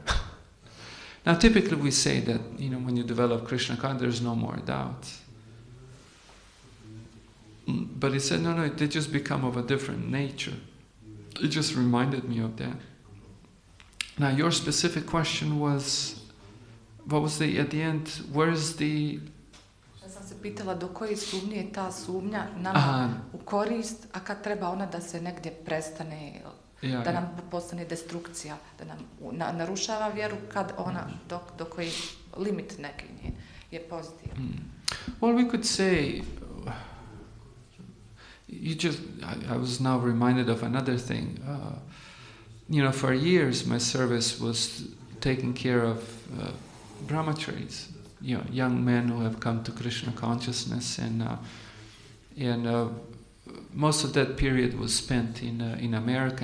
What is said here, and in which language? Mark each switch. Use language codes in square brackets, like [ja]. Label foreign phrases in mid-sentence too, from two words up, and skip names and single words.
[en] Now, typically we say that, when you develop Krishna consciousness, there's no more doubt. But he said, no, they just become of a different nature. It just reminded me of that. Now, your specific question was what was at the end, where's the... [bs] Ja sam se pitala do koje sumnje je ta sumnja nama u korist, a kad treba ona da se negdje prestane, da nam postane destrukcija, da nam narušava vjeru, kad ona, do koji limit neki je pozitivan. [en] Well, we could say, I was now reminded of another thing. For years my service was taking care of brahmacharis, young men who have come to Krishna consciousness, and most of that period was spent in America.